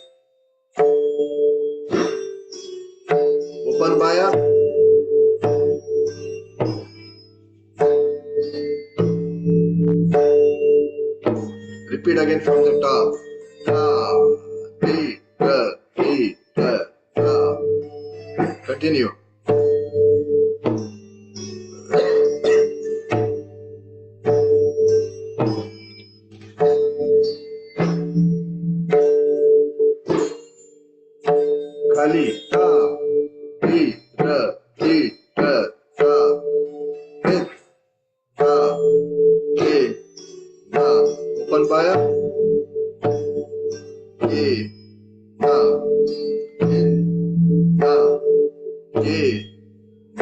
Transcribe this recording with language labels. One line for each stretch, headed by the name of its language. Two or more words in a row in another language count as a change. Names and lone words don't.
English: open baya, repeat again from the top. Ta, ti, ta, ti, ta, ta. Continue. Khali, ta, ti, ta, ti, ta, ta, hit, ta, ti, na, open baya, ti, na, hit, ta, ti, na.